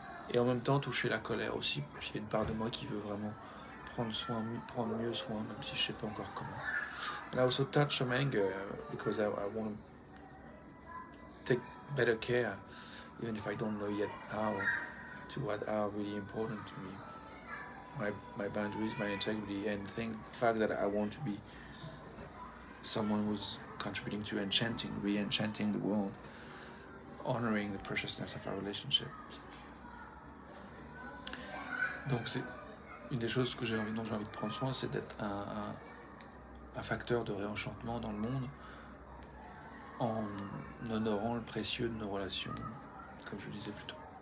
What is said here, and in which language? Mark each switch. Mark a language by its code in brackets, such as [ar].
[fr] Et en même temps toucher la colère aussi, parce qu'il y a une part de moi qui veut vraiment prendre mieux soin, même si je sais pas encore comment. [en] And I also touch some anger because I want to take better care, even if I don't know yet how, to what are really important to me. My boundaries, my integrity, and the fact that I want to be someone who's contributing to re-enchanting the world, honoring the preciousness of our relationships. [fr] Donc c'est une des choses dont j'ai envie de prendre soin, c'est d'être un facteur de réenchantement dans le monde, en honorant le précieux de nos relations, comme je le disais plus tôt.